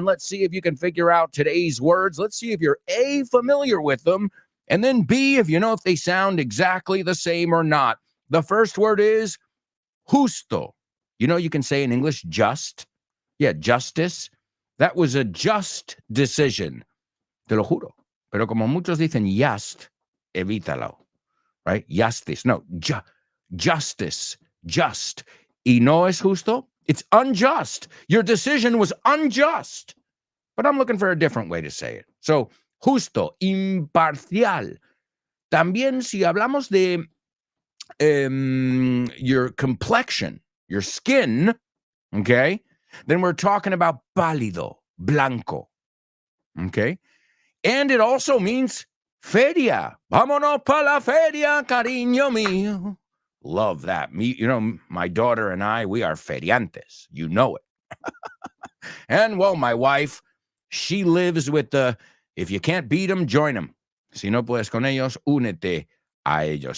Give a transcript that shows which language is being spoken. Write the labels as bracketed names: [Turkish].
[English] And let's see if you can figure out today's words. Let's see if you're A, familiar with them, and then B, if you know if they sound exactly the same or not. The first word is justo. You know, you can say in English just. Yeah, justice. That was a just decision. [Spanish] Te lo juro. Pero como muchos dicen just, evítalo. [English] Right? Justice. No, justice. Just. [Spanish] Y no es justo. [English] It's unjust. Your decision was unjust. But I'm looking for a different way to say it. So, justo, imparcial. [Spanish] También si hablamos de [English] your complexion, your skin, okay, then we're talking about pálido, blanco, okay? And it also means feria. [Spanish] Vámonos pa la feria, cariño mío. [English] Love that. Me, you know, my daughter and I, we are feriantes. You know it. And, well, my wife, she lives with the, if you can't beat them, join them. [Spanish] Si no puedes con ellos, únete a ellos.